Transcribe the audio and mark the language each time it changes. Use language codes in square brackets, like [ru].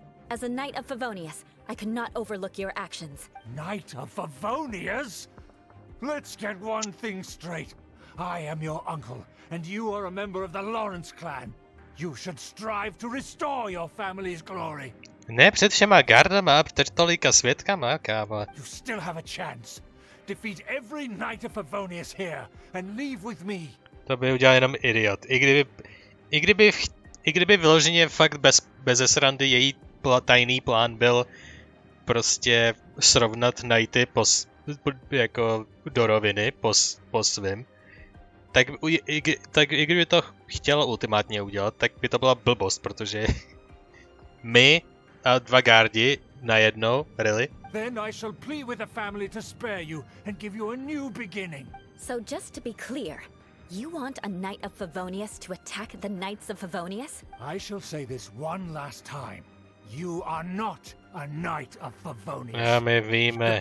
[en] As a Knight of Favonius, I cannot overlook your actions. Knight of Favonius? Let's get one thing straight. I am your uncle, and you are a member of the Lawrence clan. You should strive to restore your family's glory. [cs] Ne před všema gardama a před tolika svědkama, kámo. [en] You still have a chance. Defeat every Knight of Favonius here, and leave with me. [cs] To by udělal jenom idiot. I kdyby vyloženě fakt bez srandy její tajný plán byl prostě srovnat Knighty jako do roviny po svým, tak i kdyby to chtělo ultimátně udělat, tak by to byla blbost, protože my a dva gardi najednou, [en] really? Then I shall plead with the family to spare you and give you a new beginning. So just to be clear, you want a Knight of Favonius to attack the Knights of Favonius? I shall say this one last time. You are not a Knight of Favonius. [cs] Já my víme.